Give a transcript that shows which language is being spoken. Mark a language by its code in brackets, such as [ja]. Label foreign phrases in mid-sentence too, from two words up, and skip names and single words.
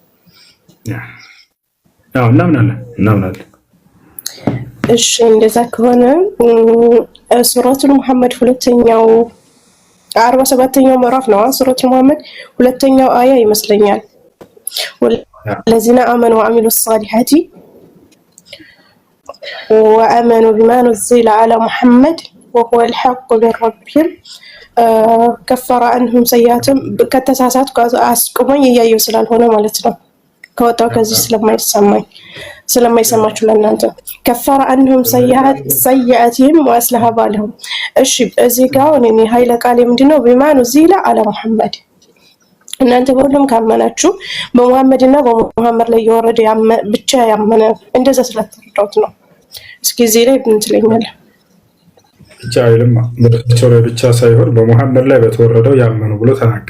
[am] አዎ እናምናለን እሺ እንደዛ ከሆነ ሱረቱ ሙሐመድ ሁለተኛው 47ኛው ምዕራፍ ነው ሱረቱ ሙሐመድ ሁለተኛው አያ ይመስለኛል [ar] والذين آمنوا وعملوا الصالحات وآمنوا بما نزل على محمد وهو الحق من ربهم كفر عنهم سيئاتهم ከተሳሳት [am] አስቆመኝ እያየሁ ስላልሆነ ማለት ነው ከወጣው ከዚህ ስለማይሰማችሁ ለእናንተ [ar] كفر عنهم سيئاتهم وأصلح بالهم [am] እሺ እዚህ ጋር እኔ ኃይለ ቃል ምንድነው [ar] بما نزل على محمد [am] እናንተ በሁሉም ካመናችሁ በመሐመድና በመሐመድ ላይ የወረደ ብቻ ያመነ እንደዛ ስለተረዳሁት ነው እስኪ እዚህ ላይ ምን ትለኛለህ ብቻ አይልም በእርሳቸው ላይ ብቻ ሳይሆን በመሐመድ ላይ በተወረደው ያመኑ ብሎ ተናገረ